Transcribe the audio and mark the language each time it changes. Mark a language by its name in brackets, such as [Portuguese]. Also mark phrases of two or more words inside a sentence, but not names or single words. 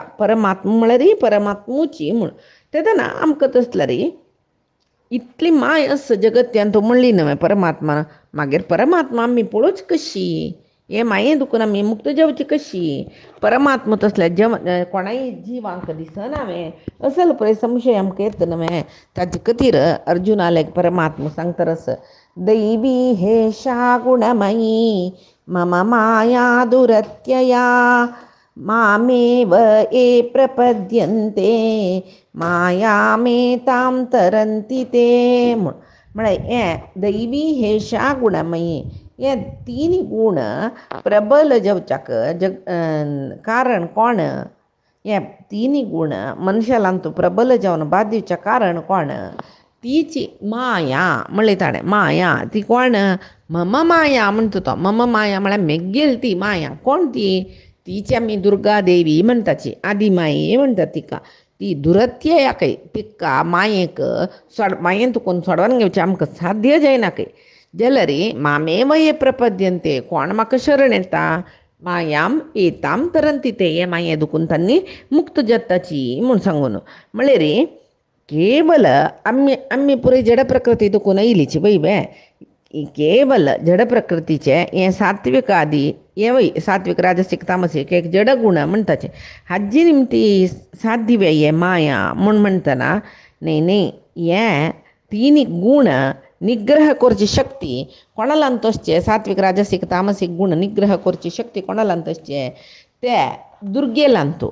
[Konkani] परमात्मा म्हळ्यार परमात्मुची म्हूण तेदना आमकां तसल्यार इतली माय आस जगत्यान तूं म्हणली न्हय परमात्मा मागीर परमात्मा आमी पळोवची कशी हे माये दुखून आमी मुक्त जावची कशी. परमात्मा तसल्या कोणाय जिवांक दिसना हांवें असल पळय संशय आमकां येता न्हय. ताजे खातीर अर्जुनाले परमात्मा सांगता रस [Sanskrit] दैवी हेशा गुणमयी मम माया दुरत्यया मामेव ये प्रपद्यन्ते मायामेतां तरन्ति ते [Konkani] म्हळ्यार हें [Sanskrit] दैवी हेशा गुणमयी [Konkani] हे तीन गुण प्रबल जावच्याक कारण कोण. हे तिनी गुण मनशालांत प्रबल जावन बाद दिवचे कारण कोण तीची माया म्हणले ताणें माया ती कोण [Sanskrit] मम माया [Konkani] म्हणटा तो. [Sanskrit] मम माया [Konkani] म्हळ्यार मेगेल ती माया कोण तीची आमी दुर्गा देवी म्हणटाची आदिमाये म्हणटा तिका. ती दुरत्ययाकय तिका मायेक मायेन तुकोन सोडोवन घेवचें आमकां साध्य जायनाकय जाल्यार [Sanskrit] मामेव ये प्रपद्यन्ते [Konkani] कोण म्हाका शरण येता [Sanskrit] मायाम एताम तरंती ते [Konkani] हे माये दुखून तांणी मुक्त जाताची म्हूण सांगून म्हळ्यार केवल आमी पुराय जड प्रकृती दुखून येयलीची वय केवल जड प्रकृतीचे हे सात्विक आदी हे वय सात्विक राजसिक तामसीक एक जड गुण म्हणटाचे हाजी निमती साध्य हे माया म्हूण म्हणटना न्ही न्ही हे तीन गुण निग्रह करची शक्ती कोणालांत असचे सात्विक राजसिक तामसीक गुण निग्रह करची शक्ती कोणालांत असचे ते दुर्गेलांतू.